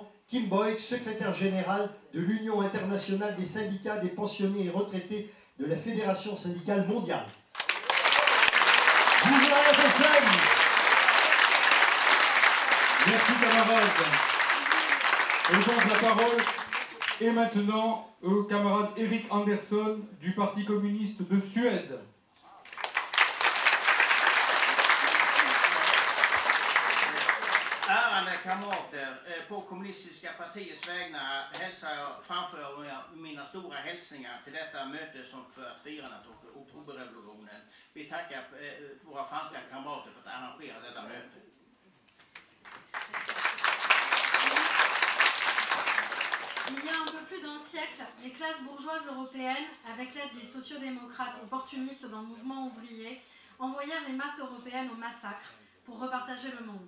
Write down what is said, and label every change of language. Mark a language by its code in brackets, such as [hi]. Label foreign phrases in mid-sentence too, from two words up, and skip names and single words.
[fr] Kim Boyce, secrétaire général de l'Union internationale des syndicats des pensionnés et retraités de la Fédération syndicale mondiale. Vive la RFM! Merci camarade. Et donc la parole est maintenant au camarade Erik Andersson du Parti communiste de Suède. [sv] Ärade kamrater, på kommunistiska partiets vägnar framför jag mina stora hälsningar till detta möte som för att fira oktoberrevolutionen. Vi tackar våra franska kamrater för att arrangera detta möte. [fr] Il y a un peu plus d'un siècle, les classes bourgeoises européennes, avec l'aide des sociodémocrates opportunistes dans le mouvement ouvrier, envoyèrent les masses européennes au massacre pour repartager le monde.